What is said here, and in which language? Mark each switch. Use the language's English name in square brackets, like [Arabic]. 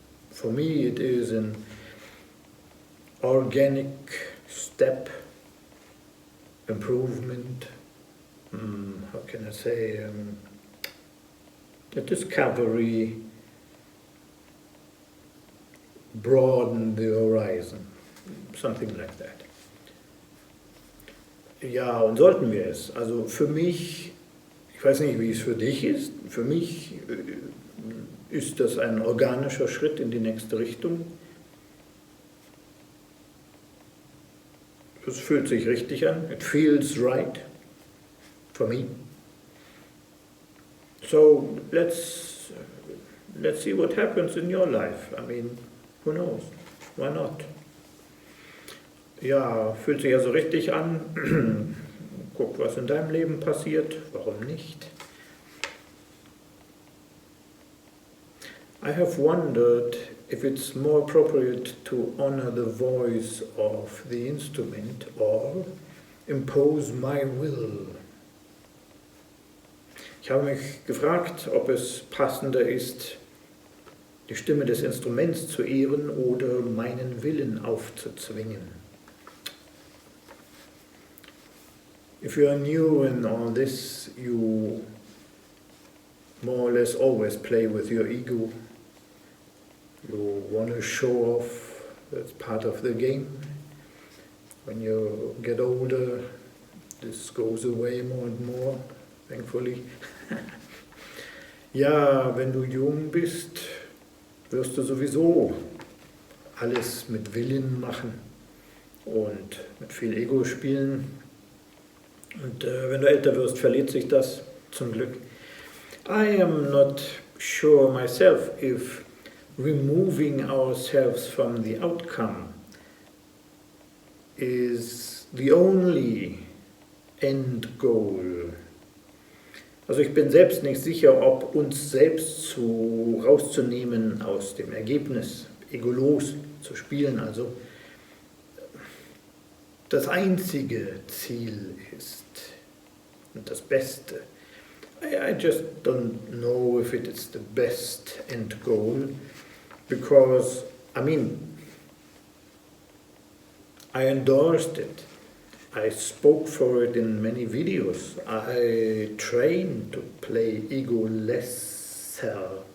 [English] For me it is an organic step, improvement, how can I say, a discovery, broaden the horizon, something like that. [German] Ja, und sollten wir es. Also für mich, ich weiß nicht, wie es für dich ist, für mich ist das ein organischer Schritt in die nächste Richtung. Es fühlt sich richtig an. [English] It feels right for me. So let's see what happens in your life. I mean, who knows? Why not? [German] Ja, fühlt sich ja so richtig an. Guck, was in deinem Leben passiert. Warum nicht? [English] I have wondered if it's more appropriate to honor the voice of the instrument or impose my will. [German] Ich habe mich gefragt, ob es passender ist, die Stimme des Instruments zu ehren oder meinen Willen aufzuzwingen. [English] If you are new in all this, you more or less always play with your ego. You want to show off, that's part of the game. When you get older, this goes away more and more, thankfully. [German] Ja, wenn du jung bist, wirst du sowieso alles mit Willen machen und mit viel Ego spielen. Und wenn du älter wirst, verliert sich das zum Glück. [English] I am not sure myself if removing ourselves from the outcome is the only end goal. [German] Also ich bin selbst nicht sicher, ob uns selbst rauszunehmen aus dem Ergebnis, egolos zu spielen, also das einzige Ziel ist und das Beste. [English] I just don't know if it is the best end goal, because, I mean, I endorsed it. I spoke for it in many videos. I trained to play ego-lesser.